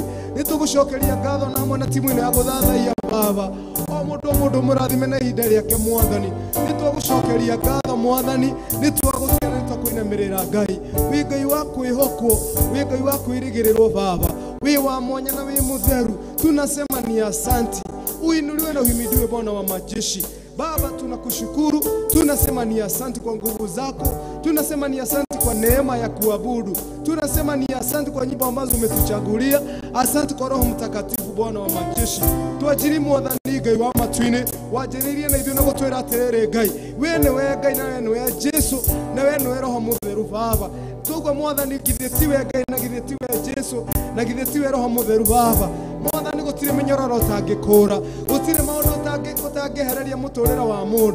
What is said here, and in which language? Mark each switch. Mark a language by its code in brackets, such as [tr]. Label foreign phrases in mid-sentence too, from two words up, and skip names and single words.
[ki] Nĩ tũgũcokeria ngatho na hamwe na timu-inĩ ya gũthathaiya Baba. O mũndũ mũrathime na ihinda rĩake Mwathani. Nĩ tũgũcokeria ngatho Mwathani. Nĩ twagũtĩra nĩ twakũinamĩrĩra Ngai. Wĩ Ngai wa kwĩhokwo, wĩ Ngai wa kwĩrĩgĩrĩrwo Baba. Wĩ wa mwanya na wĩ mũtheru. [sw] Tunasema ni asante. Uinuliwe na uhimidiwe Bwana wa majeshi. Baba tunakushukuru, tunasema ni asante kwa nguvu zako, tunasema ni asante kwa neema ya kuabudu, tunasema ni asante kwa nyimbo ambazo umetuchagulia, asante kwa Roho Mtakatifu Bwana wa majeshi. [ki] Tuajiri Mwathani Ngai wa matu-ini, wajiririe na ithuĩ na gũtwĩra atĩrĩrĩ Ngai, we nĩwe Ngai na we nĩwe Jesu, na we nĩwe Roho Mũtheru Baba. Tũgwa Mwathani githĩ tiwe Ngai na githĩ tiwe Jesu, na githĩ tiwe Roho Mũtheru Baba. Mwathani gũtirĩ mĩnyororo ũtangĩkũra, gũtirĩ maũndũ ũtangĩehereria mũtũrĩre wa mũndũ.